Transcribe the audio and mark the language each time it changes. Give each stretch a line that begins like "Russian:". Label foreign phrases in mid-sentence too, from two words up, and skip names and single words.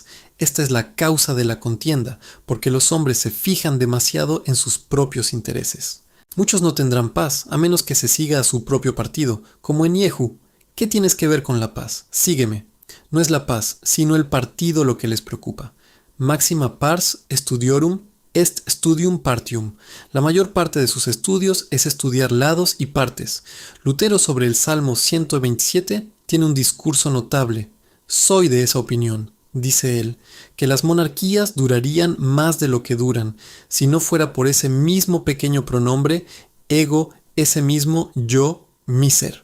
Spanish: Esta es la causa de la contienda, porque los hombres se fijan demasiado en sus propios intereses. Muchos no tendrán paz, a menos que se siga a su propio partido, como en Yehu. ¿Qué tienes que ver con la paz? Sígueme. No es la paz, sino el partido lo que les preocupa.
Latin: Maxima pars studiorum est studium partium.
Spanish: La mayor parte de sus estudios es estudiar lados y partes. Lutero, sobre el Salmo 127, tiene un discurso notable. Soy de esa opinión, dice él, que las monarquías durarían más de lo que duran, si no fuera por ese mismo pequeño pronombre, ego, ese mismo yo, mi ser.